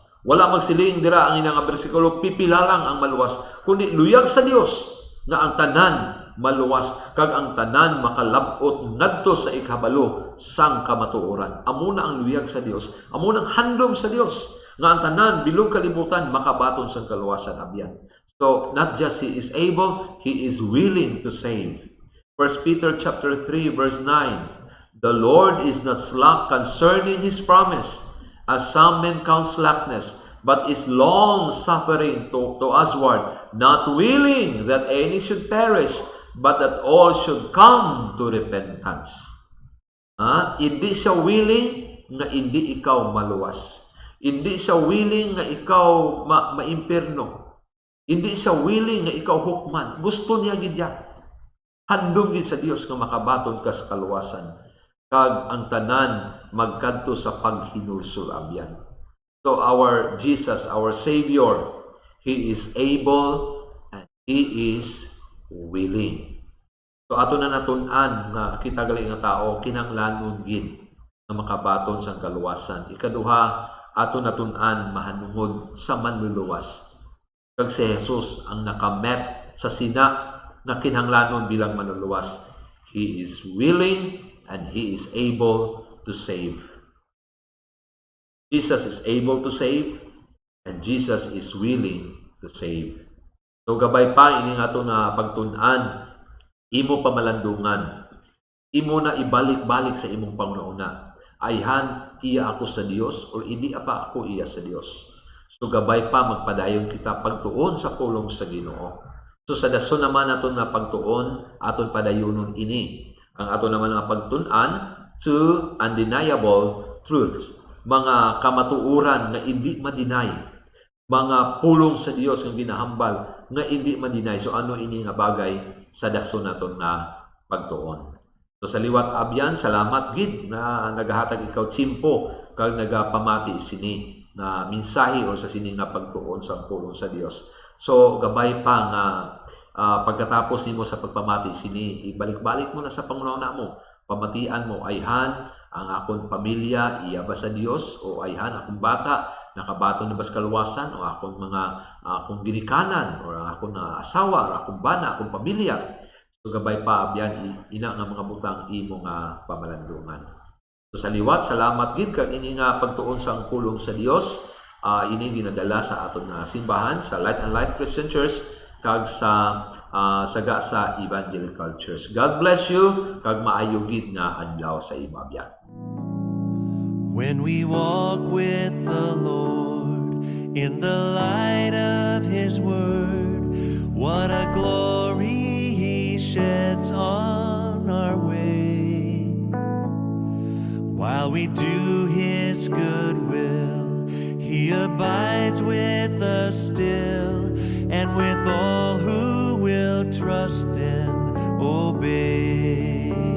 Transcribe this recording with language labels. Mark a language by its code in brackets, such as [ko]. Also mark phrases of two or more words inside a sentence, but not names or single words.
[hil] Wala magsiling dira ang inang bersikulo, pipila lang ang maluwas, kundi luyag sa Dios nga ang tanan maluwas, kag ang tanan makalabot ngadto sa ikabalo sang kamatuoran. Amo na ang luyag sa Dios, amo nang handom sa Dios nga ang tanan bilog kalibutan makabaton sa kaluwasan abyan. [en] So not just He is able, He is willing to save. 1 Peter chapter 3 verse 9, the Lord is not slack concerning His promise, as some men count slackness, but is long-suffering to usward, not willing that any should perish, but that all should come to repentance. [hil] Hindi siya willing nga hindi ikaw maluwas. Hindi siya willing nga ikaw maimpirno. Hindi siya willing nga ikaw hukman. Gusto niya gidya. Handom gid sa Dios nga makabaton ka sa kaluwasan. Kag ang tanan magkadto sa paghinulsol abyan. [en] So our Jesus, our Savior, He is able and He is willing. [hil] So ato na natun-an nga kita gali nga tao kinahanglanon gid nga makabaton sa kaluwasan. Ikaduha, ato natun-an mahanungod sa manluluwas. Kag si Jesus ang nakamet sa sina na kinahanglanon bilang manluluwas. [en] He is willing and He is able to save. Jesus is able to save and Jesus is willing to save. [hil] So gabay pa ini nga ato na pagtun-an, imo pamalandungan, imo na ibalik-balik sa imong pangnauna. Ayhan iya ako sa Dios or hindi pa ako iya sa Dios. So gabay pa magpadayon kita pagtuon sa pulong sa Ginoo. So sa dason naman aton na pagtuon, aton padayonon ini ang ato naman nga pagtun-an [en] to undeniable truths, [hil] mga kamatuoran na hindi ma-deny, mga pulong sa Dios nga ginahambal nga hindi ma-deny. So ano ini nga bagay sa dason naton nga pagtuon. So sa liwat abyan, salamat gid na nagahatag ikaw tsimpo kag nagapamati sini na mensahe o sa sini nga pagtuon sa pulong sa Dios. So gabay pa nga pagkatapos nimo sa pagpamati sini, ibalik-balik mo na sa pangunahuna mo. Pamatian mo, ayhan ang akong pamilya iya ba sa Dios, o ayhan akong bata nakabaton na ba sa kaluwasan, o akong mga akong ginikanan, o akong asawa, o akong bana, akong pamilya. So gabay pa abyan ina nga mga butang imo nga pamalandungan. So sa liwat, salamat gid kag ini nga pagtuon sa pulong sa Dios. Ini ginadala sa aton nga simbahan sa Light and Light Christian Church kag sa saga sa Evangelical Church. [en] God bless you [hil] kag maayo gid nga adlaw sa imabyan. [en] When we walk with the Lord in the light of His word, what a glory He sheds on our way. While we do His good will, He abides with us still, and with all who will trust and obey.